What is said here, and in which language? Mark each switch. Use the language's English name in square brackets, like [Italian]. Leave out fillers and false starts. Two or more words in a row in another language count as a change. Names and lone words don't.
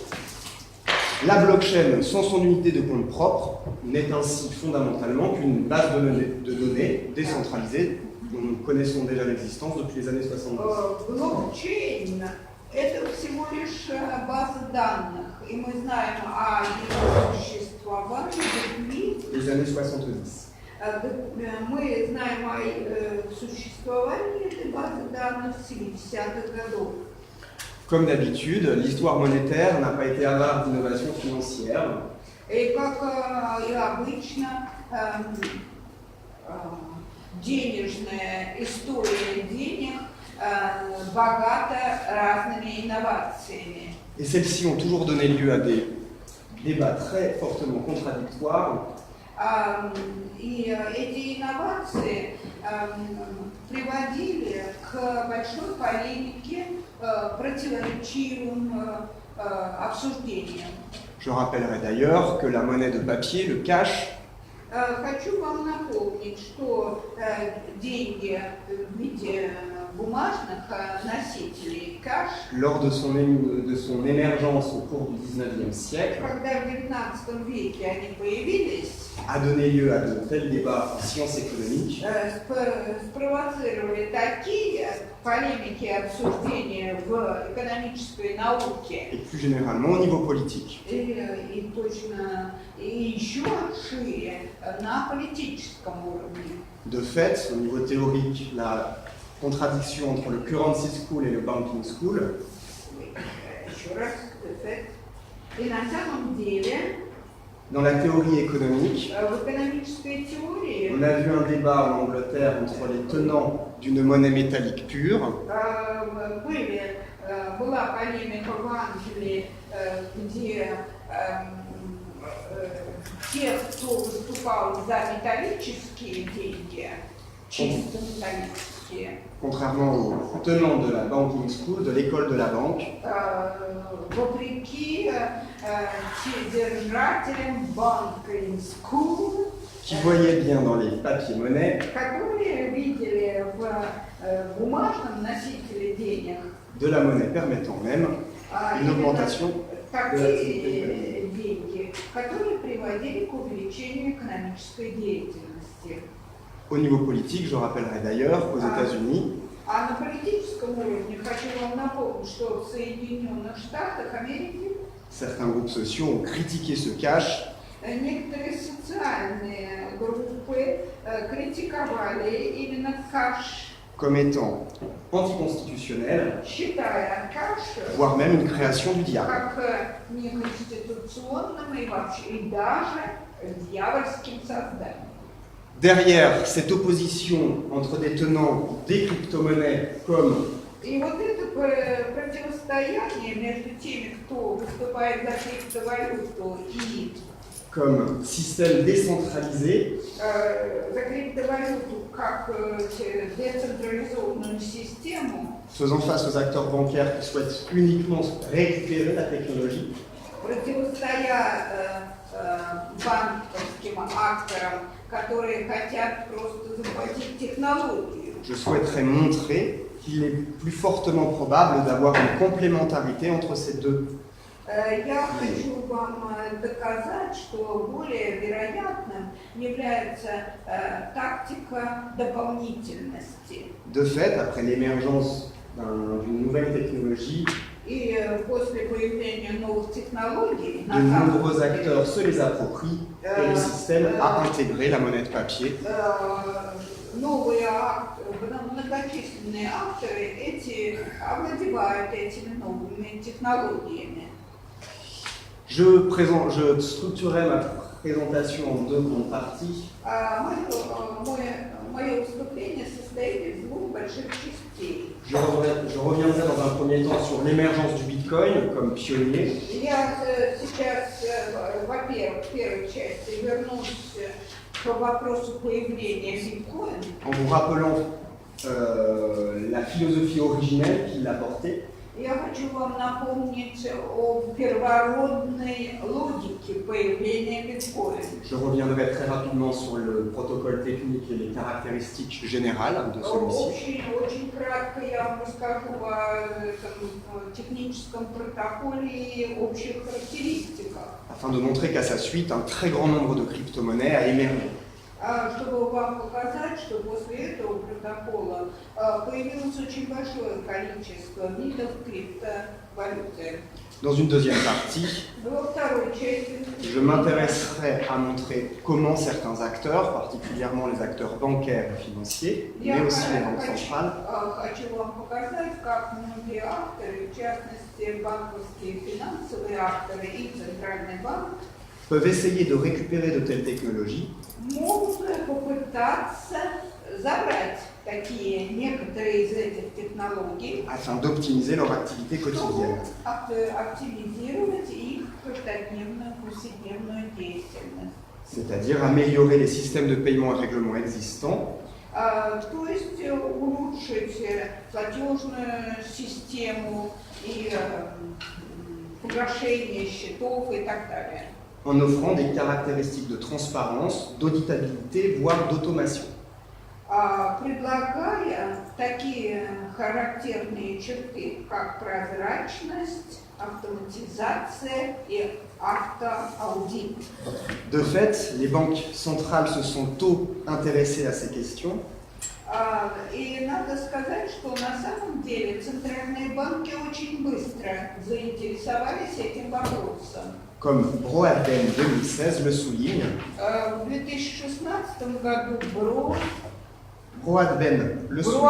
[French] La blockchain, sans son unité de compte propre, n'est ainsi fondamentalement qu'une base de données décentralisée dont nous connaissons déjà l'existence depuis les années 70. [Russian] Блокчейн – это всего лишь база данных, и мы знаем о ее существовании depuis [French] Les années 70. [Russian] Мы знаем о существовании этой базы данных с 70-х годов. [French] Comme d'habitude, l'histoire monétaire n'a pas été avare d'innovation financière. [Russian] И как и обычно, денежная история денег богата разными инновациями. [French] Et celles-ci ont toujours donné lieu à des débats très fortement contradictoires [Russian] И эти инновации приводили к большой полемике, противоречивым обсуждениям. [French] Je rappellerai d'ailleurs que la monnaie de papier, le cash, [Russian] Хочу вам напомнить, что деньги в виде бумажных носителей кэш, [French] lors de son émergence au cours du XIXe siècle, [Russian] когда в XIX веке они появились, [French] a donné lieu à de tels débats en sciences économiques [Russian] спровоцировали такие полемики и обсуждения в экономической науке [French] et plus généralement au niveau politique. [Russian] и точно и еще шире на политическом уровне. [French] De fait, au niveau théorique, la contradiction entre le [English] currency school [French] et le [English] banking school [Russian] Еще раз, и на самом деле, [French] dans la théorie économique, [Russian] в экономической теории [French] on a vu un débat en Angleterre entre les tenants d'une monnaie métallique pure [Russian] была полемика в Англии, где те, кто выступал за металлические деньги, чисто металлические, [French] contrairement aux tenants de la [English] banking school, [French] de l'école de la banque, [Russian] вопреки держателям [English] banking school, [French] qui voyaient bien dans les papiers-monnaies [Russian] которые видели в бумажном носителе денег [French] de la monnaie permettant même une augmentation [Russian] такие деньги, которые приводили к увеличению экономической деятельности. [French] Au niveau politique, je rappellerai d'ailleurs qu'aux États-Unis, [Russian] А на политическом уровне хочу вам напомнить, что в Соединенных Штатах Америки [French] certains groupes sociaux ont critiqué ce cash [Russian] некоторые социальные группы критиковали именно кэш, [French] comme étant anticonstitutionnel, [Russian] считая кэш [French] voire même une création du diable. [Russian] как неконституционным и вообще и даже дьявольским созданием. [French] Derrière cette opposition entre des tenants des crypto-monnaies comme [Russian] И вот это противостояние между теми, кто выступает за криптовалюту и [French] comme système décentralisé, [Russian] за криптовалюту как децентрализованную систему, [French] faisant face aux acteurs bancaires qui souhaitent uniquement récupérer la technologie, [Russian] противостоя банковским акторам, которые хотят просто захватить технологию. [French] je souhaiterais montrer qu'il est plus fortement probable d'avoir une complémentarité entre ces deux. [Russian] Я хочу вам доказать, что более вероятным является тактика дополнительности. [French] De fait, après l'émergence d'une nouvelle technologie, [Russian] И после появления новых технологий [French] de nombreux acteurs se les approprient et le système a intégré la monnaie de papier. [Russian] Новые многочисленные авторы овладевают этими новыми технологиями. [French] Je structurerai ma présentation en deux grandes parties. [Russian] Мое выступление состоит из двух больших частей. [French] Je reviendrai dans un premier temps sur l'émergence du Bitcoin comme pionnier. [Russian] Я сейчас, во-первых, в первой части вернусь к вопросу появления биткоина. [French] En vous rappelant la philosophie originelle qui l'a portée. [Russian] Я хочу вам напомнить о первородной логике появления биткоина. [French] Je reviendrai très rapidement sur le protocole technique et les caractéristiques générales de celui-ci. [Russian] Очень кратко я вам расскажу о техническом протоколе и общих характеристиках. [French] Afin de montrer qu'à sa suite, un très grand nombre de crypto-monnaies a émergé. [Russian] Чтобы вам показать, что после этого протокола появилось очень большое количество видов криптовалюты. [French] Dans une deuxième partie, [Russian] Во второй части [French] je m'intéresserai à montrer comment certains acteurs, particulièrement les acteurs bancaires et financiers, mais aussi les banques centrales, [Russian] хочу вам показать, как многие авторы, в частности банковские финансовые авторы и Центральный банк, [French] peuvent essayer de récupérer de telles technologies [Russian] могут попытаться забрать некоторые из этих технологий, [French] afin d'optimiser leur activité quotidienne. [Russian] чтобы оптимизировать их каждодневную, повседневную деятельность. [French] C'est-à-dire améliorer les systèmes de paiement et règlement existants, [Russian] То есть улучшить платежную систему и погашение счетов и так далее. [French] en offrant des caractéristiques de transparence, d'auditabilité, voire d'automation. [Russian] Предлагая такие характерные черты, как прозрачность, автоматизация и автоаудит. [French] De fait, les banques centrales se sont tôt intéressées à ces questions. [Russian] И надо сказать, что на самом деле центральные банки очень быстро заинтересовались этим вопросом. [French] Comme Broadbent 2016 le souligne, [Russian] В 2016 году [French] Broadbent le souligne,